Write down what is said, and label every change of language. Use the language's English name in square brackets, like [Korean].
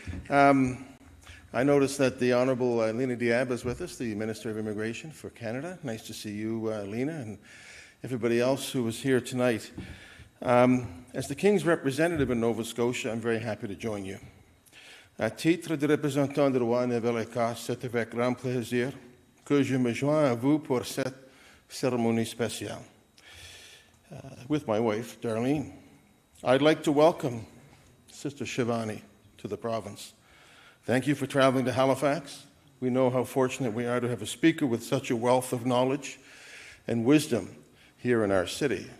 [English] I noticed that the Honourable Lena Diab is with us, the Minister of Immigration for Canada. Nice to see you, Lena, and everybody else who was here tonight. As the King's representative in Nova Scotia, I'm very happy to join you. [French] À titre de représentant du roi Nouvelle-Écosse, c'est avec grand plaisir que je me joins à vous pour cette cérémonie spéciale. [English] With my wife, Darlene, I'd like to welcome Sister Shivani to the province. Thank you for traveling to Halifax. We know how fortunate we are to have a speaker with such a wealth of knowledge and wisdom here in our city.